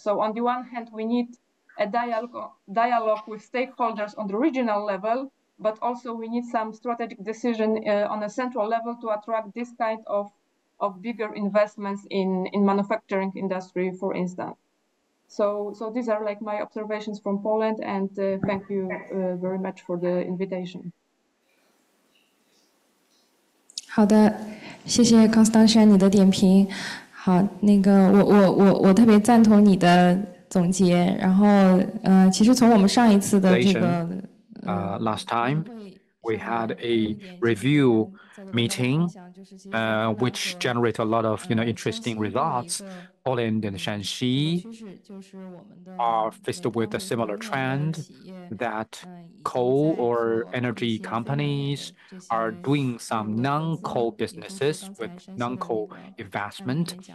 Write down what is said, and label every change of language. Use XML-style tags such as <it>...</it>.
<en>So on the one hand, we need a dialogue with stakeholders on the regional level, but also we need some strategic decision on a central level to attract this kind of bigger investments in manufacturing industry, for instance. So these are like my observations from Poland, and thank you very much for the invitation.</en> <zh>好的，谢谢 Constantia 你的点评。好，那个我特别赞同你的总结。然后其实从我们上一次的这个</zh> <en>last time we had a review meeting which generated a lot of interesting results. Poland and Shanxi are faced with a similar trend that coal or energy companies are doing some non-coal businesses with non-coal investment.</en>